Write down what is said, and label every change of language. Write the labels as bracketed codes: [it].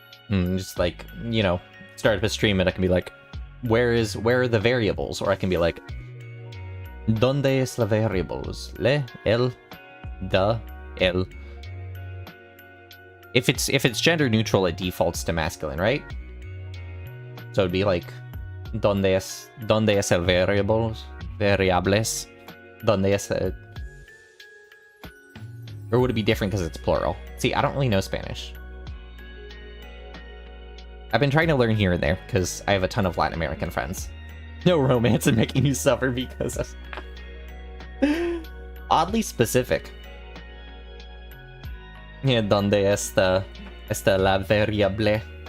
[en] Just like, you know, start up a stream and I can be like, where are the variables? Or I can be like, [es] ¿Dónde es la variables? Le, el, da, el. [en] If it's gender neutral, it defaults to masculine, right? So it'd be like, [es] ¿Dónde es el variables? Variables? ¿Dónde es el... [en] Or would it be different because it's plural? See, I don't really know Spanish. I've been trying to learn here and there because I have a ton of Latin American friends. No romance and making you suffer because of... Oddly specific. [es] Yeah, ¿Dónde está la variable?